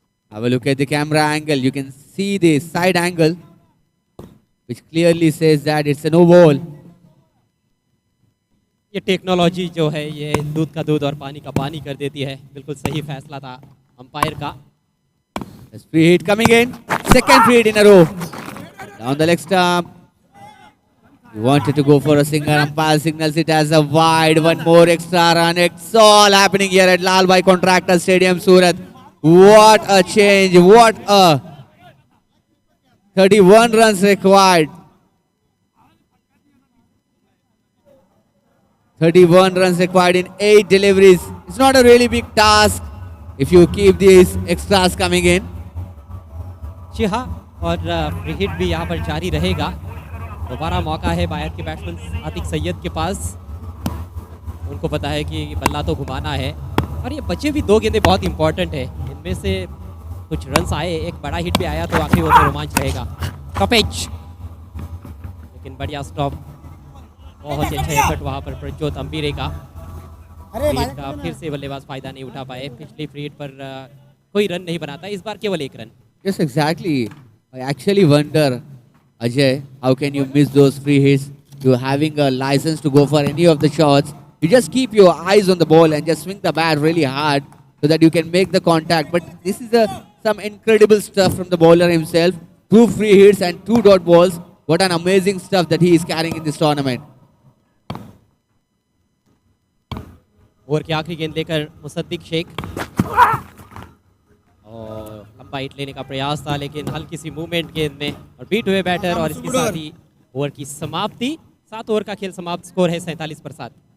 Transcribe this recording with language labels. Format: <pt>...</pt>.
<en>Have a look at the camera angle. You can see the side angle, which clearly says that it's a no ball.</en> <hi>ये technology जो है ये दूध का दूध और पानी का पानी कर देती है। बिल्कुल सही फैसला था अंपायर का।</hi> <en>There's free hit coming in. Second free hit in a row. Down the leg stump. He wanted to go for a single. Umpire signals it as a wide. One more extra run. It's all happening here at Lal Bhai Contractor Stadium, Surat. What a change. What a 31 runs required. 31 runs required in 8 deliveries. It's not a really big task if you keep these extras coming in.</en> <hi>जी हाँ, और free hit भी यहाँ पर जारी रहेगा। दोबारा मौका है बाहर के बैट्समैन आतिक सैयद के पास। उनको पता है कि बल्ला तो घुमाना है, और ये बचे भी 2 गेंदें बहुत इंपॉर्टेंट है। इनमें से कुछ रन्स आए, एक बड़ा हिट भी आया तो आखिरी ओवर में रोमांच रहेगा। कपेज, लेकिन बढ़िया स्टॉप, बहुत ही अच्छा एफर्ट वहाँ पर प्रज्योत अंबीरे का। फ्री हिट का फिर से बल्लेबाज फायदा नहीं उठा पाए। पिछली फ्री हिट पर कोई रन नहीं बनाता, इस बार केवल 1 run.</hi> <en>Yes, exactly. I actually wonder, Ajay, how can you miss those free hits? You're having a license to go for any of the shots. You just keep your eyes on the ball and just swing the bat really hard so that you can make the contact. But this is some incredible stuff from the bowler himself. 2 free hits and 2 dot balls. What an amazing stuff that he is carrying in this tournament.</en> <hi>Over की आखिरी गेंद लेकर मुसद्दिक शेख, और लंबा hit लेने का प्रयास था, लेकिन हल्की सी मूवमेंट गेंद में और बीट हुए बैटर, और इसके साथ ही ओवर की समाप्ति। 7 ओवर का खेल समाप्त, स्कोर है 47 पर 7।</hi>